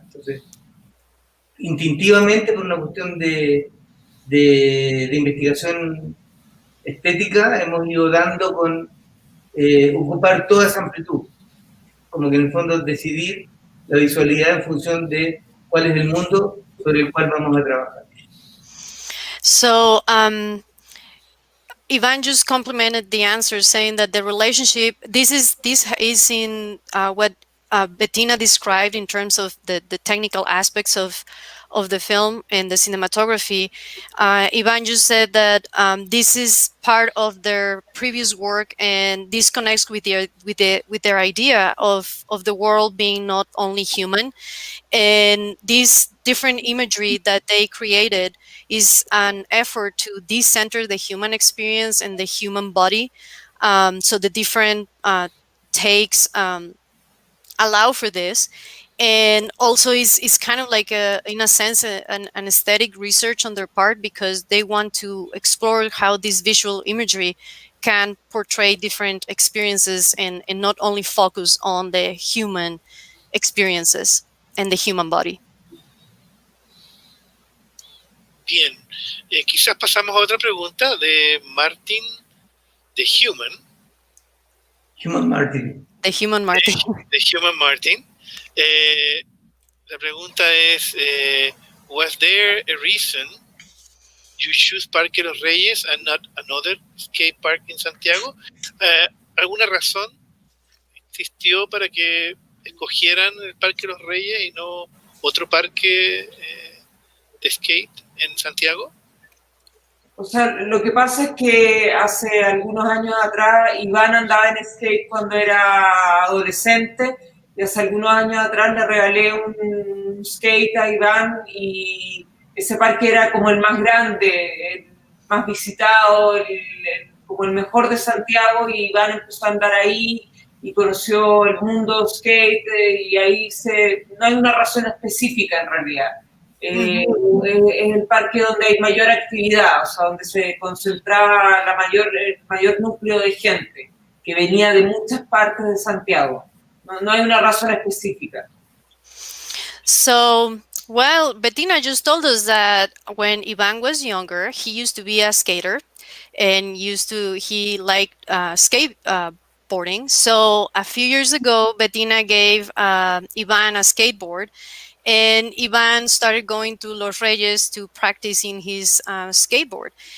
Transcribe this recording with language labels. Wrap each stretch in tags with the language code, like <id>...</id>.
<es>Entonces, instintivamente, por una cuestión de investigación estética, hemos ido dando con ocupar toda esa amplitud, como que en el fondo decidir la visualidad en función de cuál es el mundo sobre el cual vamos a trabajar.</es> <en>So Iván just complimented the answer, saying that the relationship, this is in what Bettina described in terms of the technical aspects of the film and the cinematography. Iván just said that this is part of their previous work, and this connects with their idea of the world being not only human. And this different imagery that they created is an effort to decenter the human experience and the human body. So the different takes allow for this. And also is kind of like in a sense an aesthetic research on their part, because they want to explore how this visual imagery can portray different experiences and not only focus on the human experiences and the human body.</en> <es>Bien, quizás pasamos a otra pregunta de Martin, de Human. Human Martin.</es> <en>The Human Martin.</en> <es>De Human Martin. La pregunta es,</es> <en>was there a reason you choose Parque Los Reyes and not another skate park in Santiago?</en> <es>¿Alguna razón existió para que escogieran el Parque Los Reyes y no otro parque de skate en Santiago? O sea, lo que pasa es que hace algunos años atrás Iván andaba en skate cuando era adolescente, y hace algunos años atrás le regalé un skate a Iván, y ese parque era como el más grande, el más visitado, como el mejor de Santiago, y Iván empezó a andar ahí y conoció el mundo skate, y ahí no hay una razón específica en realidad. Es el parque donde hay mayor actividad, o sea, donde se concentraba el mayor núcleo de gente que venía de muchas partes de Santiago. No hay una razón específica.</es> <en>So, well, Bettina just told us that when Iván was younger, he used to be a skater and he liked skateboarding. So a few years ago, Bettina gave Iván a skateboard, and Iván started going to Los Reyes to practice in his skateboard.</en>